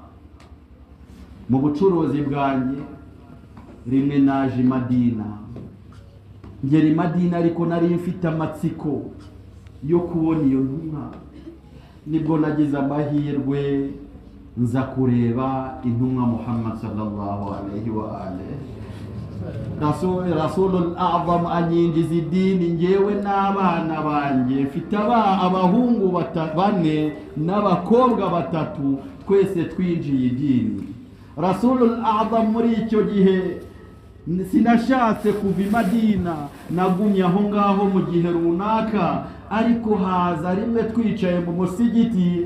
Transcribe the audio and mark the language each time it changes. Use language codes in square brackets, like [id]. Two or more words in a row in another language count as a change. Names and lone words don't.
[rw] mu bucuruzi bwanjye rimwe naje Madina ngeri Madina ariko nari mfite amatsiko yo kubona iyo ntumwa nibwo nagize amahirwe nza kureba intumwa Muhammad [ar] صلى الله عليه وآله [rw] Rasulul A'zam anyinjiza idini ngewe n'abana banjye mfite abahungu bane n'abakobwa batatu twese twinjiye idini Rasulul A'zam muri icyo gihe sinashatse kuva i Madina nagumye aho ngaho mu gihe runaka ariko haza rimwe twicaye mu musigiti